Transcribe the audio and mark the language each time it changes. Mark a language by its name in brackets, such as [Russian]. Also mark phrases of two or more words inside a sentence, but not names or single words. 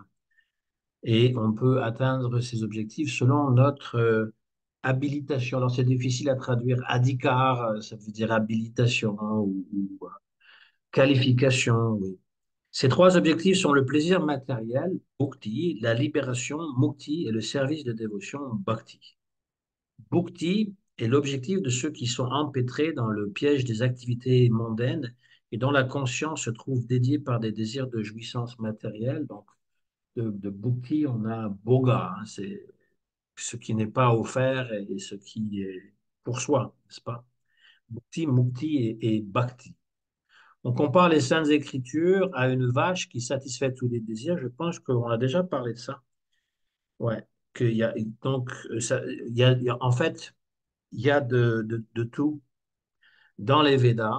[French] Et on peut atteindre ces objectifs selon notre habilitation. Alors, c'est difficile à traduire. Adhikar, ça veut dire habilitation ou qualification, oui. Ces trois objectifs sont le plaisir matériel, bhukti, la libération, mukti, et le service de dévotion, bhakti. Bhukti est l'objectif de ceux qui sont empêtrés dans le piège des activités mondaines et dont la conscience se trouve dédiée par des désirs de jouissance matérielle. Donc, de bhukti, on a boga, hein, c'est ce qui n'est pas offert et ce qui est pour soi, n'est-ce pas? Bhukti, mukti et bhakti. On compare les saintes écritures à une vache qui satisfait tous les désirs. Je pense qu'on a déjà parlé de ça. Ouais. Qu'il y a, donc, en fait, il y a de tout dans les Védas.